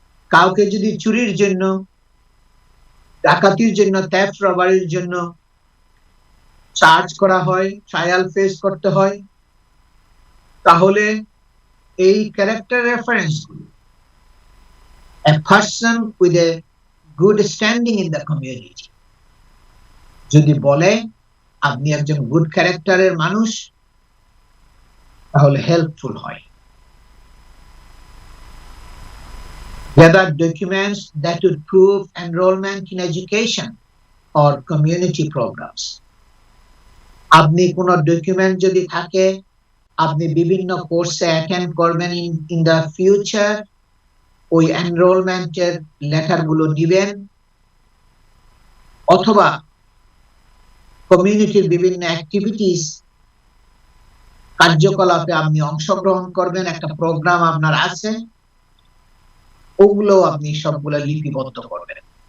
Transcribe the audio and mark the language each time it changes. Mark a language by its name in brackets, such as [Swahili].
[Bangla] কাউকে যদি চুরির জন্য, ডাকাতির জন্য, থেফট রবারির জন্য চার্জ করা হয়, ট্রায়াল ফেস করতে হয়, তাহলে এই ক্যারেক্টার রেফারেন্স গুলো [English] a person with a good standing in the community [Bangla] যদি বলে আপনি একজন গুড ক্যারেক্টারের মানুষ, তাহলে হেল্পফুল হয়। [English] Gather documents that would prove enrollment in education or community programs. [Bangla] আপনি কোন ডকুমেন্ট যদি থাকে, আপনি বিভিন্ন কোর্সে অ্যাটেন্ড করবেন [English] in the future, [Bangla] ওই এনরোলমেন্টের লেটার গুলো দিবেন, অথবা কমিউনিটির বিভিন্ন অ্যাক্টিভিটিস কার্যকলাপে আপনি অংশগ্রহণ করবেন, একটা প্রোগ্রাম আপনার আছে, ওগুলো আপনি সবগুলো লিপিবদ্ধ করবেন